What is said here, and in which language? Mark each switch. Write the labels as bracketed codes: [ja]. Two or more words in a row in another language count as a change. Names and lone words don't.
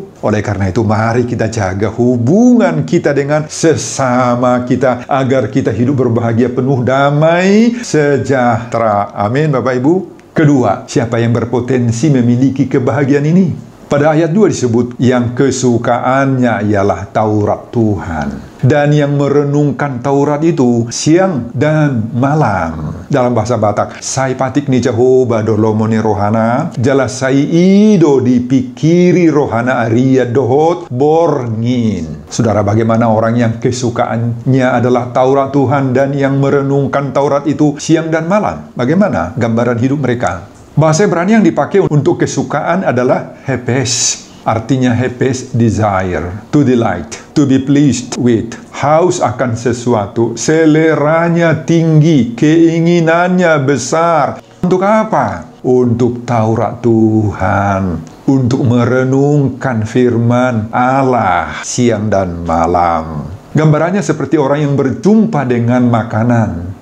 [id] Oleh karena itu, mari kita jaga hubungan kita dengan sesama kita, agar kita hidup berbahagia, penuh damai, sejahtera. Amin, Bapak Ibu. Kedua, siapa yang berpotensi memiliki kebahagiaan ini? Pada ayat 2 disebut, yang kesukaannya ialah Taurat Tuhan. Dan yang merenungkan Taurat itu siang dan malam. [bbc] Dalam bahasa Batak, sai patik ni Jehovah dolomoni rohana, jala sai ido dipikiri rohana aria dohot borngin. [id] Saudara, bagaimana orang yang kesukaannya adalah Taurat Tuhan dan yang merenungkan Taurat itu siang dan malam? Bagaimana gambaran hidup mereka? Bahasa Ibrani yang dipakai untuk kesukaan adalah hepes. Artinya hepes, [en] desire, to delight, to be pleased with. [id] Haus akan sesuatu, seleranya tinggi, keinginannya besar. Untuk apa? Untuk Taurat Tuhan. Untuk merenungkan firman Allah siang dan malam. Gambarannya seperti orang yang berjumpa dengan makanan.